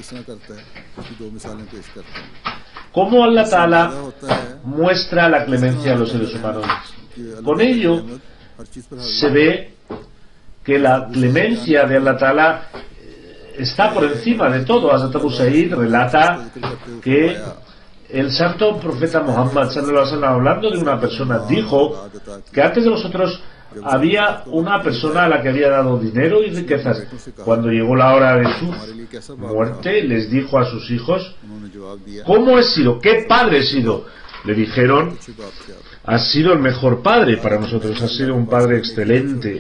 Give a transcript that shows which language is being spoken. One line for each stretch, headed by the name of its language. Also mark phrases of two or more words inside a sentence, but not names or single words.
Spanish: ¿Cómo
Arabic: الله تعالى
Spanish: muestra la clemencia a los seres humanos? Con ello se ve que la clemencia de
Arabic: الله تعالى
Spanish: está por encima de todo. Hazrat Abu Sa'id relata que el santo profeta Muhammad
Arabic: صلى الله عليه وسلم,
Spanish: hablando de una persona, dijo que antes de vosotros había una persona a la que había dado dinero y riquezas. Cuando llegó la hora de su muerte, les dijo a sus hijos: ¿cómo he sido? ¿Qué padre he sido? Le dijeron: has sido el mejor padre para nosotros, has sido un padre excelente.